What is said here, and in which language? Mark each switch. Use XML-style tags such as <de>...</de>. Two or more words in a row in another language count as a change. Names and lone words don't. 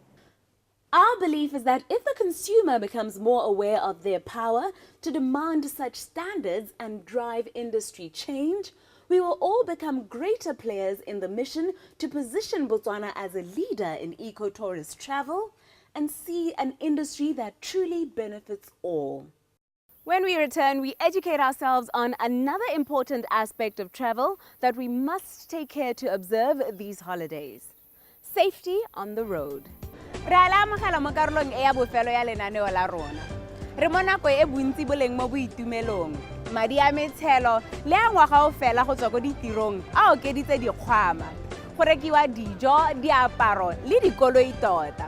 <en>Our belief is that if the consumer becomes more aware of their power to demand such standards and drive industry change, we will all become greater players in the mission to position Botswana as a leader in eco-tourist travel and see an industry that truly benefits all. When we return, we educate ourselves on another important aspect of travel that we must take care to observe these holidays: safety on the road.</en> <tn>Re a le amogela mo karolong e ya bofelo ya lenaneo la rona. Re mo nako e bontsi boleng mo boitumelong, madi a metshelo le a ngwaga o fela go tswa ko ditirong a okeditse dikgwama, go rekiwa dijo, diaparo le dikoloi tota.</tn>